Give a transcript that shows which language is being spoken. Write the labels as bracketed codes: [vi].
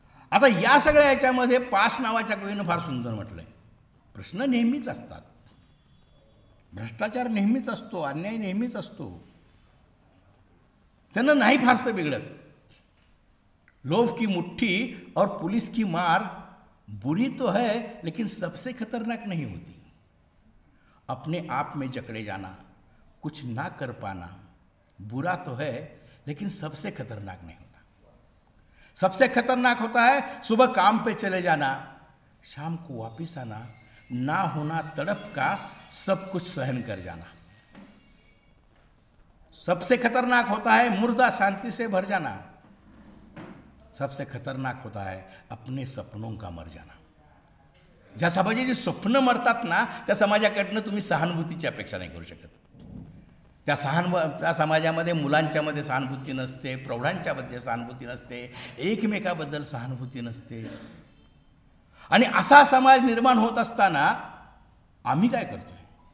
[mr] आता या सगळ्या याच्यामध्ये पास नावाच्या कवीनं फार सुंदर म्हटलंय, प्रश्न नेहमीच असतात, भ्रष्टाचार नेहमीच असतो, अन्याय नेहमीच असतो, त्यांना नाही फारसं बिघडत. [hi] लोभ की मुट्ठी और पुलिस की मार बुरी तो है लेकिन सबसे खतरनाक नहीं होती. अपने आप में जकड़े जाना, कुछ ना कर पाना बुरा तो है लेकिन सबसे खतरनाक नहीं होता. सबसे खतरनाक होता है सुबह काम पे चले जाना, शाम को वापिस आना, ना होना तड़प का सब कुछ सहन कर जाना. सबसे खतरनाक होता है मुर्दा शांति से भर जाना. सबसे खतरनाक होता है अपने सपनों का मर जाना. [mr] ज्या समाजाची स्वप्न मरतात ना, त्या समाजाकडनं तुम्ही सहानुभूतीची अपेक्षा नाही करू शकत. त्या समाजामध्ये मुलांच्यामध्ये सहानुभूती नसते, प्रौढांच्यामध्ये सहानुभूती नसते, एकमेकाबद्दल सहानुभूती नसते. आणि असा समाज निर्माण होत असताना आम्ही काय करतोय?